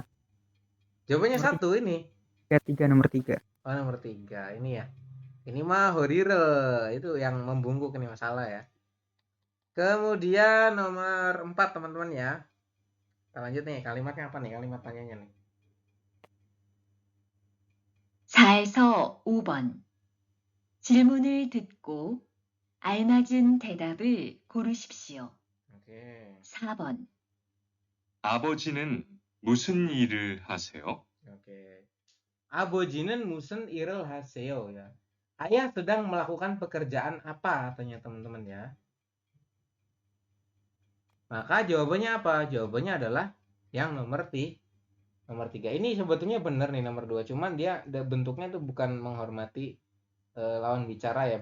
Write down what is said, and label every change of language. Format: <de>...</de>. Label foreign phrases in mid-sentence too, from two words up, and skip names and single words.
<id>Jawabannya Nomor 1 ini. 3, nomor 3. Oh, nomor 3. Ini ya. Ini mah horire. Itu yang membungkuk ini masalah ya. Kemudian nomor 4 teman-teman ya. Kita lanjut nih. Kalimatnya apa nih? Kalimat tanyanya nih.</id> <ko>4에서 5번. 질문을 듣고 알맞은 대답을 고르십시오.</ko> <id>Oke.</id> <ko>4번. 아버지는 무슨 일을 하세요?</ko> <id>Oke.</id> <ko>아버지는 무슨 일을 하세요 ya.</ko> <id>Ayah sedang melakukan pekerjaan apa katanya teman-teman ya. Maka jawabannya apa? Jawabannya adalah yang nomor 3. Ini sebetulnya benar nih nomor 2. Cuman dia bentuknya tuh bukan menghormati lawan bicara ya.</id>